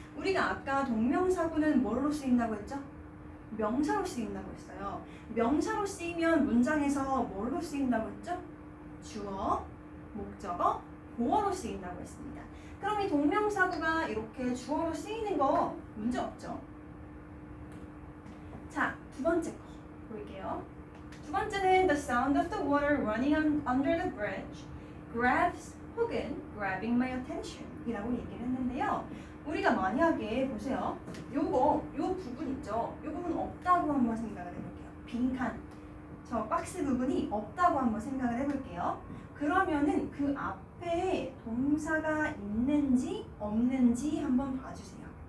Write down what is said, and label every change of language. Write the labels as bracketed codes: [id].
[ko] 우리가 아까 동명사구는 뭘로 쓰인다고 했죠? 명사로 쓰인다고 했어요. 명사로 쓰이면 문장에서 뭘로 쓰인다고 했죠? 주어, 목적어, 보어로 쓰인다고 했습니다. 그럼 이 동명사구가 이렇게 주어로 쓰이는 거 문제 없죠? 자, 두 번째 거 볼게요. 두 번째는 [en] the sound of the water running under the bridge grabs 혹은 grabbing my attention [ko] 이라고 얘기를 했는데요. 우리가 만약에 보세요. 요 부분 있죠? 요 부분 없다고 한번 생각을 해볼게요. 빈칸. 저 박스 부분이 없다고 한번 생각을 해볼게요. 그러면은 그 앞에 동사가 있는지 없는지 한번 봐주세요.